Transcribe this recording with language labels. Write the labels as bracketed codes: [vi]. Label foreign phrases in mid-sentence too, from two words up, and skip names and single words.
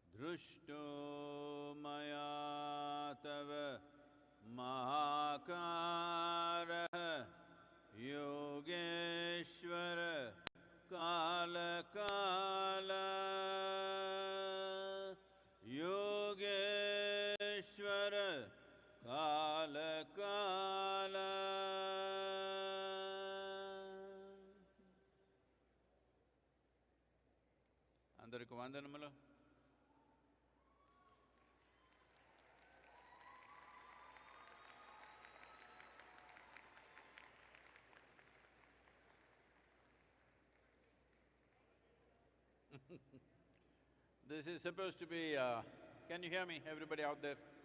[sa] दृष्टो मया तव महाकारः योगेश्वर काल योगेश्वर काल [te] అందరికి వందనములు. [en] This is supposed to be, can you hear me, everybody out there?